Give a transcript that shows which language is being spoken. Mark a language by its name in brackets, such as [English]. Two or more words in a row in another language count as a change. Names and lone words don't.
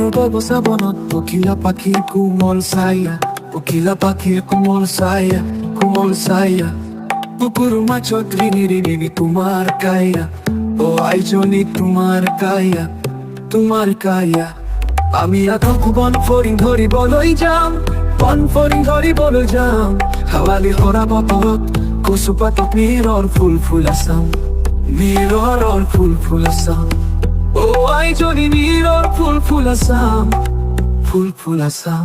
[Bangla] ববসা বনত কোকিলা পাখির কোমল ছায়া, কোকিলা পাখির কোমল ছায়া, কোমল ছায়া। পুকুর মাছত রিনি রিনি তোমার কায়া, ও আইজনি তোমার কায়া, তোমার কায়া। [Assamese] আমি এখন বন ফরিং ধরিবলৈ যাম, বন ফরিং ধরিবলৈ যাম। হাৱালি হৰা বতৰত কচুপাতত নীৰৰ ফুল ফুলাচাম, নীৰৰ ফুল ফুলাচাম। ও আইজনি নীৰৰ ফুল ফুলাচাম, ফুল ফুলাচাম।